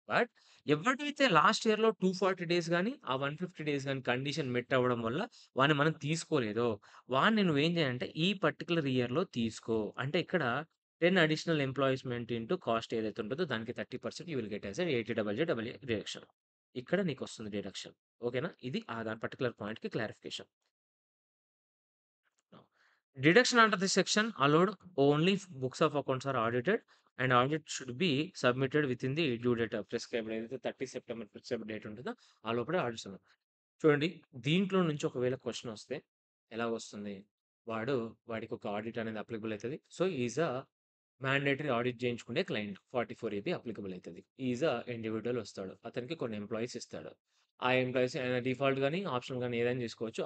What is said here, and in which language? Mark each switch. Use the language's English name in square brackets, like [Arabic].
[Telugu] But ఎవడైతే last ఇయర్‌లో 240 days గాని, ఆ 150 డేస్ గాని కండిషన్ మెట్ అవ్వడం వల్ల వాడిని మనం తీసుకోలేదో వాడిని నువ్వేం చేయాలంటే ఈ పర్టిక్యులర్ ఇయర్‌లో తీసుకో. అంటే ఇక్కడ 10 అడిషనల్ ఎంప్లాయిస్‌మెంట్ ఇంటూ కాస్ట్ ఏదైతే ఉంటదో దానికి 30% [English] you will get as a [Telugu] 80 double Z double ఏ deduction. ఇక్కడ నీకొస్తుంది డిడక్షన్. ఓకేనా? ఇది దాని పర్టిక్యులర్ పాయింట్‌కి clarification. [English] Deduction under this section allowed only if books of accounts are audited and audit should be submitted within the due date prescribed [Telugu] ఏదైతే 30 September prescribed date ఉంటదో ఆ లోపలే audits చూడండి. దీంట్లో నుంచి ఒకవేళ క్వెషన్ వస్తే ఎలా వస్తుంది? వాడికి ఒక ఆడిట్ అనేది అప్లికబుల్ అయితది. So, [English] he is mandatory [Telugu] audit చేయించుకునే క్లయింట్ 44 ఏబీ అప్లికబుల్ అయితది. [English] he is individual [Telugu] వస్తాడు. అతనికి కొన్ని ఎంప్లాయీస్ ఇస్తాడు. ఆ ఎంప్లాయీస్ డిఫాల్ట్ గాని, ఆప్షనల్ గాని ఏదైనా చేసుకోవచ్చు.